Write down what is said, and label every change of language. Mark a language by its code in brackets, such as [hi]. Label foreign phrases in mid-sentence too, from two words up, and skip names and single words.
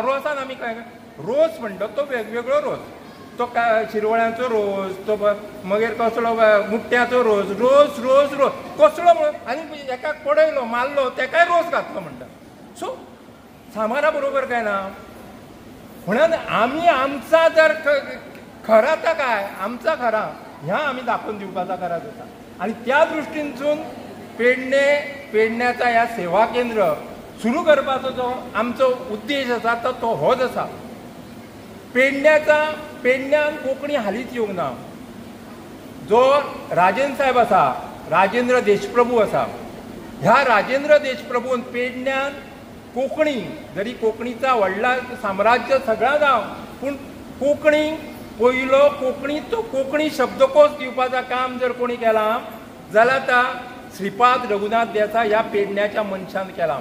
[kok] रोसान आमी काय रोस म्हणटा तो वेगवेगळो रोस. तो शिरवळ्याचो रोस तो मागीर कसलो मुट्ट्याचो रोस रोस रोस रोस कसलो म्हणून आनी एकाक पडयलो मारलो तेकाय रोस घातलो म्हणटा. सो सामारा बरोबर काय ना. म्हणून आमी आमचा जर खरा तो काय आमचा खरा ह्या आमी दाखोवन दिवपाचा गरज आसा. आनी त्या दृश्टीनसून पेडण्याचा ह्या सेवा केंद्र सुरू करपाचो जो आमचो उद्देश आसा तो होच आसा. पेडण्यान कोंकणी हालींच येवंक ना. जो राजेंद्र साहेब आसा राजेंद्र देशप्रभू आसा ह्या राजेंद्र देशप्रभून पेडण्यान कोंकणी जरी कोंकणीचा व्हडला साम्राज्य सगळा जावं पूण कोंकणी पयलो कोंकणी शब्दकोश दिवपाचा काम जर कोणी केला जाल्यार ता श्रीपाद रघुनाथ देसाय ह्या पेडण्याच्या मनशान केला.